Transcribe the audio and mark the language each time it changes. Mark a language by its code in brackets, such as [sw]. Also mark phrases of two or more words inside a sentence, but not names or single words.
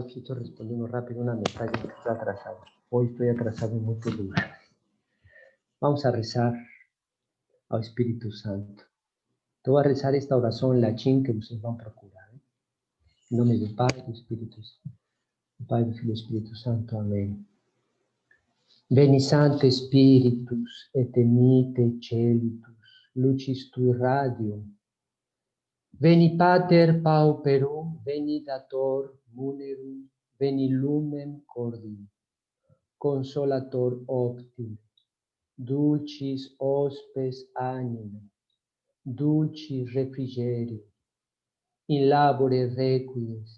[pt] Aqui estou respondendo rápido uma mensagem que está atrasada. Hoje estou atrasado em muitos lugares. Vamos a rezar ao Espírito Santo. Então, vou rezar esta oração em latim que vocês vão procurar. Em nome do Pai, do Espírito Santo. Do Pai, do Filho e do Espírito Santo. Amém. [la] Veni Sancte Spiritus, et emite celitus, lucis tui radium. Veni Pater pauperum, veni dator munerum, veni lumen cordium, consolator optim, dulcis hospes anime, dulcis refrigerio, in labore requies,